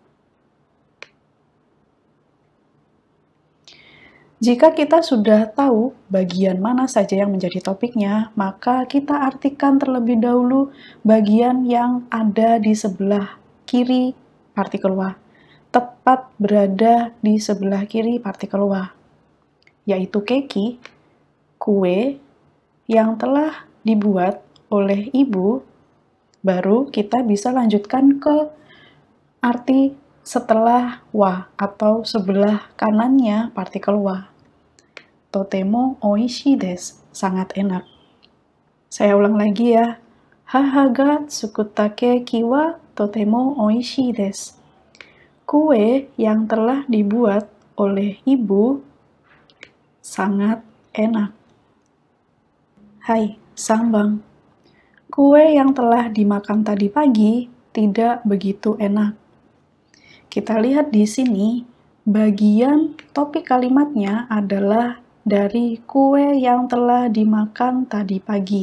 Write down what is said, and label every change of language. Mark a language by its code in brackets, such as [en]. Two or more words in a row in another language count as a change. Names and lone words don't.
[id] Jika kita sudah tahu bagian mana saja yang menjadi topiknya, maka kita artikan terlebih dahulu bagian yang ada di sebelah kiri partikel wa, tepat berada di sebelah kiri partikel wa, yaitu keki, kue yang telah dibuat oleh ibu. Baru kita bisa lanjutkan ke arti setelah wa atau sebelah kanannya partikel wa. [ja] とてもおいしいです, [id] sangat enak. Saya ulang lagi ya. [ja] 母が作ったケーキはとてもおいしいです. [id] Kue yang telah dibuat oleh ibu sangat enak. [ja] はい、さんばん. [id] Kue yang telah dimakan tadi pagi tidak begitu enak. Kita lihat di sini, bagian topik kalimatnya adalah dari kue yang telah dimakan tadi pagi.